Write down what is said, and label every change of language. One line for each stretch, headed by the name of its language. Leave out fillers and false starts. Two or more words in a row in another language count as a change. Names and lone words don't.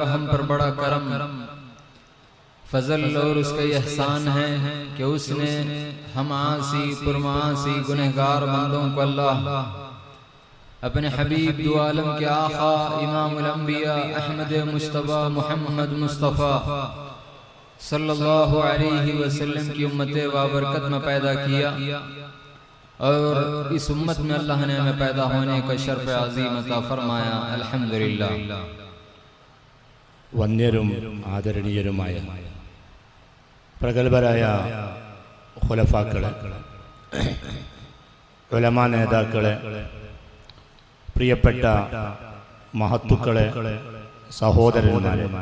Urdu: ہم پر بڑا کرم فضل اور اس کا یہ احسان ہے کہ اس نے ہم عاصی پرمعاصی گنہگار بندوں کو اللہ اپنے حبیب دو عالم کے آقا امام الانبیاء احمد مصطفیٰ محمد مصطفیٰ
Arabic: صلی اللہ علیہ وسلم
Urdu: کی امت بابرکت میں پیدا کیا، اور اس امت میں اللہ نے ہمیں پیدا ہونے کا شرف عظیم عطا فرمایا۔ الحمدللہ۔
Malayalam: വന്യരും ആദരണീയരുമായ പ്രഗത്ഭരായ ഖുലഫാക്കളെ, ഉലമാ നേതാക്കളെ, പ്രിയപ്പെട്ട മഹത്തുക്കളെ, സഹോദരന്മാരെ,